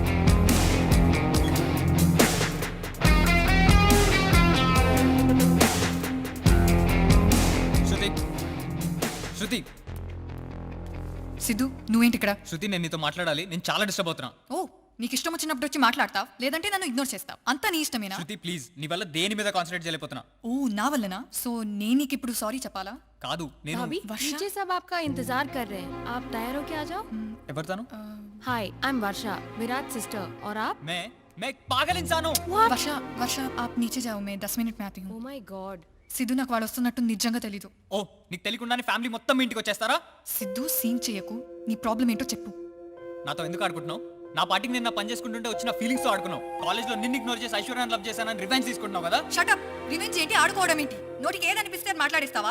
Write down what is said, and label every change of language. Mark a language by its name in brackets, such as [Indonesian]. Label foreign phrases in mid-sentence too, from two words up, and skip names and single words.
[Telugu] శృతి, శృతి, సిద్ధు, నువ్వేంటి ఇక్కడ? శృతి, నేను నీతో మాట్లాడాలి. నేను చాలా డిస్టర్బ్ అవుతున్నా. ఓ, నీకు ఇష్టం వచ్చినప్పుడు వచ్చి మాట్లాడతావు, లేదంటే నన్ను ఇగ్నోర్ చేస్తావు. అంతా నీ ఇష్టమేనా? శృతి ప్లీజ్, నీ వల్ల దేని మీద కాన్సన్ట్రేట్ చేయలేకపోతున్నా. ఓ, నా వల్లనా? సో నేను నీకు ఇప్పుడు సారీ చెప్పాలా? కాదు, నేను [Hindi] नीचे सब आपका इंतजार कर रहे हैं. आप तैयार होके आ जाओ. [Telugu] ఎవరు తాను? [English] Hi, I am Varsha, Virat sister. [Hindi] और आप? मैं एक पागल इंसान हूँ. వర్ష, వర్ష, आप नीचे जाओ, मैं 10 मिनट में आती हूँ. [English] Oh my God. [Telugu] సిద్ధు, నాకు వాడు వస్తున్నట్టు నిజంగా తెలీదు. ఓ, నీకు తెలియకుండానే ఫ్యామిలీ మొత్తం మీ ఇంటికి వచ్చేస్తారా? సిద్ధు, సీన్ చేయకు. నీ ప్రాబ్లం ఏంటో చెప్పు. నాతో ఎందుకు ఆడుకుంటున్నావు? నా పార్టీకి నేను నా పని చేసుకుంటుంటే వచ్చిన ఫీలింగ్స్ తో ఆడుకున్నావు. కాలేజ్లో నిన్ను ఇగ్నోర్ చేసి ఐశ్వర్యాన్ని లవ్ చేశానని రివెంజ్ తీసుకుంటున్నావు కదా? షటప్. రివెంజ్ ఏంటి, ఆడుకోవడం ఏంటి? నోటికి ఏదనిపిస్తే అది మాట్లాడేస్తావా?